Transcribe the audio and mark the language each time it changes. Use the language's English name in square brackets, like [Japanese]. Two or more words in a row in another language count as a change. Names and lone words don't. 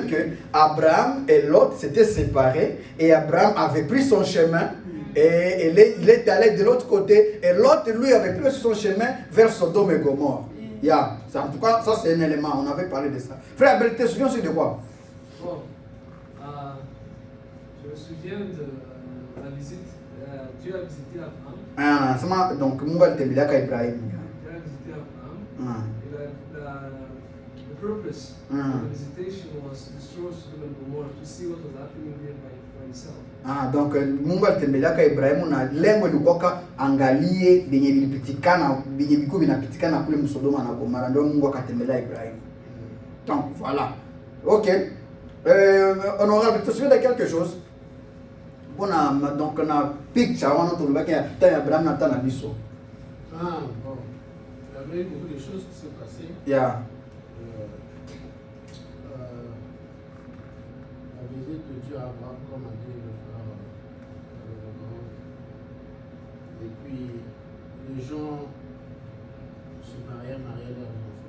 [French] que Abraham et Lot s'étaient séparés et Abraham avait pris son chemin et il est allé de l'autre côté et Lot lui avait pris son chemin vers Sodome et Gomorre. Yeah. En tout cas, ça c'est un élément, on avait parlé de ça. Frère Abel, tu te souviens de quoi? Bon, je me souviens de la visite, Dieu a visité Abraham. Donc, [Swahili] Mungu alitembelea Ibrahim. [French] Dieu a visité Abraham. [English] The purpose of the visitation was to destroy Sodom and Gomorrah, to see what was happening there by himself. [Swahili] Donc Mungu alitembelea Ibrahimu na lengo lilikuwa angalie benye vilipitikana, benye biko vinapitikana kule Sodoma na Gomorrah, ndio Mungu akatembelea Ibrahimu. [French] Donc voilà. OK. Honorable, tu te souviens de quelque chose? Donc on a picture, on a tout le bac ya Abraham na tana biso. Bon. Il y avait beaucoup de choses qui se passaient. Yeah. La visite de Dieu à Abraham, comme a dit le frère. Et puis, les gens se mariaient leurs enfants.